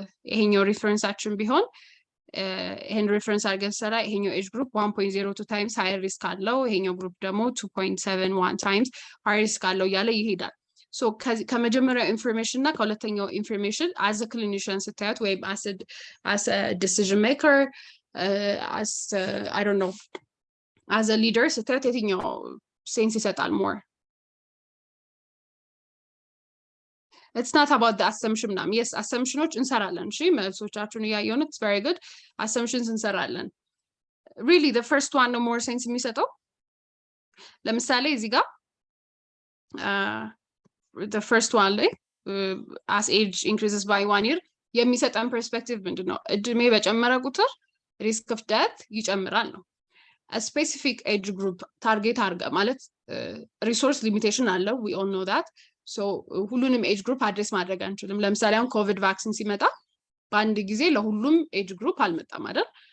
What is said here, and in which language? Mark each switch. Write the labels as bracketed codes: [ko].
[am] ይሄኛው ሪፈረንሳችን ቢሆን ይሄን ሪፈረንስ አድርገን ሰራ ይሄኛው ኤጅ ግሩፕ 1.02 ታይምስ ሃየር ሪስክ አለው፣ ይሄኛው ግሩፕ ደግሞ 2.71 ታይምስ ሃየር ሪስክ አለው እያለ ይሄዳል። ሶ ከመጀመሪያው ኢንፎርሜሽን እና ከሁለተኛው ኢንፎርሜሽን [en] as a clinician [am] ስታዩት ወይም [en] as a decision maker as I don't know as a leader [am] ስታዩት የትኛው ሴንስ ይሰጣል more? [en] It's not about the assumption [am] ምናምን። yes assumptionዎች እንሰራለን። እሺ መልሶቻችሁን እያየሁ ነው። [en] it's very good assumptions [am] እንሰራለን። really the first one ነው more sense የሚሰጠው። ለምሳሌ እዚህ ጋር the first one ላይ as age increases by 1 year የሚሰጠን perspective ምንድነው? እድሜ በጨመረ ቁጥር risk of death ይጨምራል ነው። a specific age group target አድርገ ማለት resource limitation አለው, [en] we all know that. [am] ሶ ሁሉንም ኤጅ ግሩፕ አድሬስ ማድረግ አንችልም። ለምሳሌ አሁን ኮቪድ ቫክሲን ሲመጣ በአንድ ጊዜ ለሁሉም ኤጅ ግሩፕ አልመጣም አይደል?